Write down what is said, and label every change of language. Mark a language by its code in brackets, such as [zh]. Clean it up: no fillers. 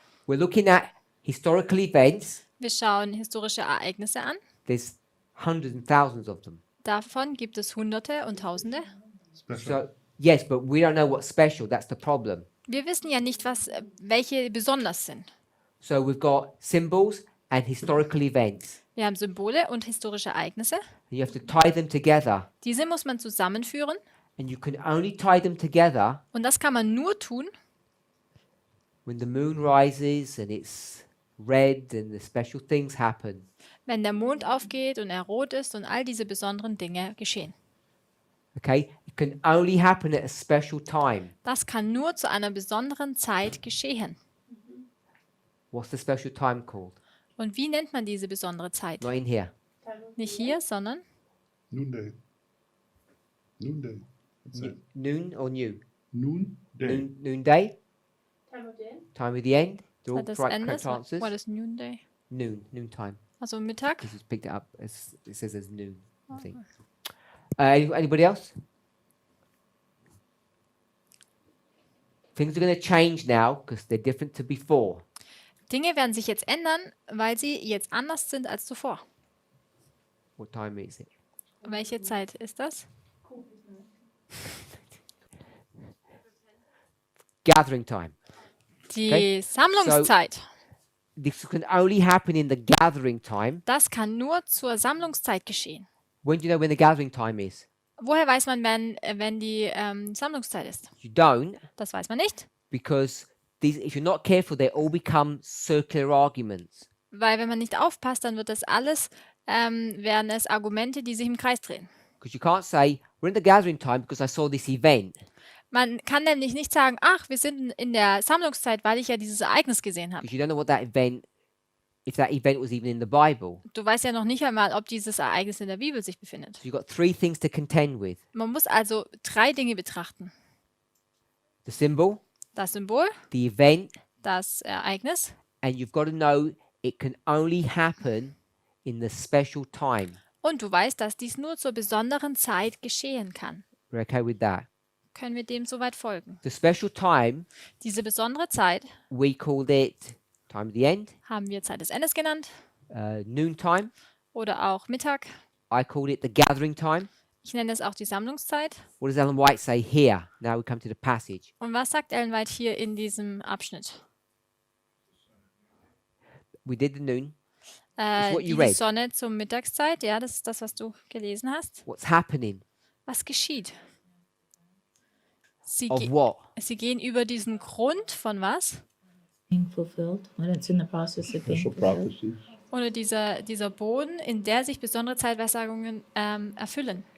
[en] We're looking at historical events. [de] Wir schauen historische Ereignisse an. [en] There's hundreds and thousands of them. [de] Davon gibt es Hunderte und Tausende. [en] Special. So, yes, but we don't know what's special. That's the problem. [de] Wir wissen ja nicht, welche besonders sind. [en] So we've got symbols and historical events. [de] Wir haben Symbole und historische Ereignisse. [en] And you have to tie them together. [de] Diese muss man zusammenführen. [en] And you can only tie them together [de] Und das kann man nur tun, [en] when the moon rises and it's red and the special things happen. [de] wenn der Mond aufgeht und er rot ist und all diese besonderen Dinge geschehen. [en] Okay? It can only happen at a special time. [de] Das kann nur zu einer besonderen Zeit geschehen. [en] What's the special time called? [de] Und wie nennt man diese besondere Zeit? [en] Not in here. [de] Nicht hier, sondern [en] Noonday. Noonday. That's it. Noon or new? Noonday. Noonday? Time of day. Time of the end? They're all [de] Zeit des [en] correct [de] Endes. [en] answers. What is Noonday? Noontime. [de] Also Mittag. [en] Because it's picked it up as it says as noon, I think. Anybody else? Things are going to change now because they're different to before. [de] Dinge werden sich jetzt ändern, weil sie jetzt anders sind als zuvor. [en] What time is it? [de] Welche Zeit ist das? [en] Gathering time. [de] Die [en] Okay. [de] Sammlungszeit. [en] This can only happen in the gathering time. [de] Das kann nur zur Sammlungszeit geschehen. [en] When do you know when the gathering time is? [de] Woher weiß man, wenn die Sammlungszeit ist? [en] You don't, [de] Das weiß man nicht, [en] because if you're not careful, they all become circular arguments. [de] weil wenn man nicht aufpasst, dann wird das alles, werden es Argumente, die sich im Kreis drehen. [en] Because you can't say, we're in the gathering time because I saw this event. [de] Man kann nämlich nicht sagen, ach, wir sind in der Sammlungszeit, weil ich ja dieses Ereignis gesehen habe. [en] Because you don't know what that event, if that event was even in the Bible. [de] Du weißt ja noch nicht einmal, ob dieses Ereignis in der Bibel sich befindet. [en] So you've got three things to contend with. [de] Man muss also 3 Dinge betrachten. [en] The symbol, [de] Das Symbol, [en] the event, [de] das Ereignis [en] and you've got to know it can only happen in the special time. [de] und du weißt, dass dies nur zur besonderen Zeit geschehen kann. [en] We're okay with that. [de] Können wir dem soweit folgen? [en] The special time, [de] Diese besondere Zeit [en] we called it time of the end, [de] haben wir Zeit des Endes genannt [en] noon time. [de] oder auch Mittag. [en] I called it the gathering time. [de] Ich nenne es auch die Sammlungszeit. [en] What does Ellen White say here? Now we come to the passage. [de] Und was sagt Ellen White hier in diesem Abschnitt? [en] We did the noon. what you [de] Die [en] read. [de] Sonne zur Mittagszeit, ja, das ist das, was du gelesen hast. [en] What's happening? [de] Was geschieht? Sie, [en] Of what? [de] sie gehen über diesen Grund von was? [en] Being fulfilled when it's in the process of being Special fulfilled. prophecies. [de] Oder dieser Boden, in der sich besondere Zeitweissagungen erfüllen.